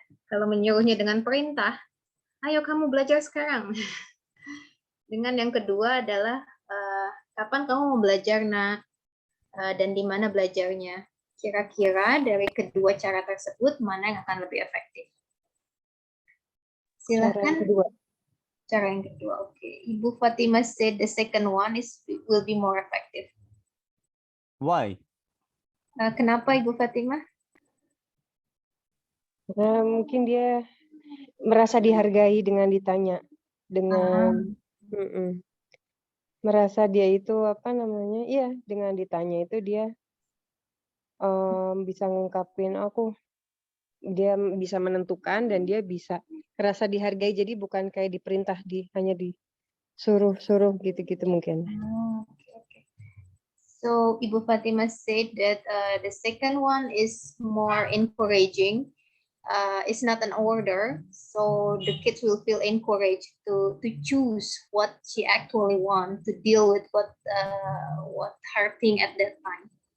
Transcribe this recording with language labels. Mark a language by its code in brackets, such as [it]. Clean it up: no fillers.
[id] Kalau menyuruhnya dengan perintah, ayo kamu belajar sekarang. Dengan yang kedua adalah, kapan kamu mau belajar, nak? Dan di mana belajarnya? Kira-kira dari kedua cara tersebut, mana yang akan lebih efektif? Silakan. Cara yang kedua, oke. [en] Ibu Fatimah said the second one will be more effective. Why? [id] Kenapa Ibu Fatimah? Mungkin dia merasa dihargai dengan ditanya, dengan merasa dia itu dengan ditanya itu dia bisa ngungkapin dia bisa menentukan dan dia bisa merasa dihargai, jadi bukan kayak diperintah, hanya disuruh gitu-gitu mungkin. [en] Okay. So Ibu Fatimah said that the second one is more encouraging. It's not an order, so the kids will feel encouraged to choose what she actually wants, to deal with what her thing at that time.